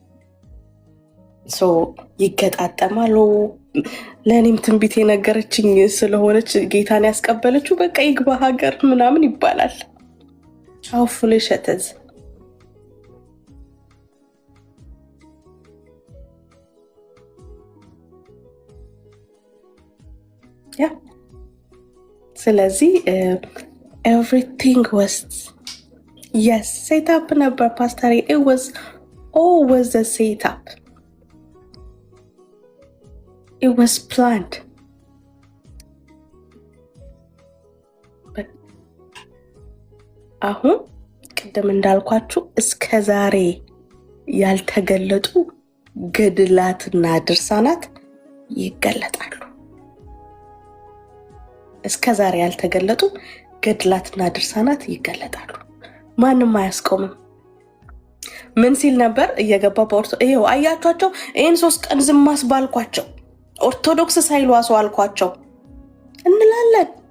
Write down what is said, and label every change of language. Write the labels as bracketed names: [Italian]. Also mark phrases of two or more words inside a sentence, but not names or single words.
[Amharic] ይገጣጠማሉ። ለእኔም ትንቢት የነገረችኝ ስለሆነች ጌታን ያስቀበለችው በቃ ይግባ ሀገር ምናምን ይባላል። አው ፍሌሸተዝ ያ ስለዚህ [English] everything was yes setup [Amharic] ነበር ፓስተር። [English] it was always a setup. It was planned. [Amharic] But አሁን ቅድም እንዳልኳችሁ እስከ ዛሬ ያልተገለጡ ገድላትና ድርሳናት ይገለጣሉ። እስከ ዛሬ ያልተገለጡ ገድላትና ድርሳናት ይገለጣሉ። ማንም አያስቆምም። ምን ሲል ነበር እየገባ ይሄው አያቷቸው። ይሄን 3 ቀን ዝም አስባልኳቸው ኦርቶዶክስ ሳይሉ አስዋልኳቸው እንላለን።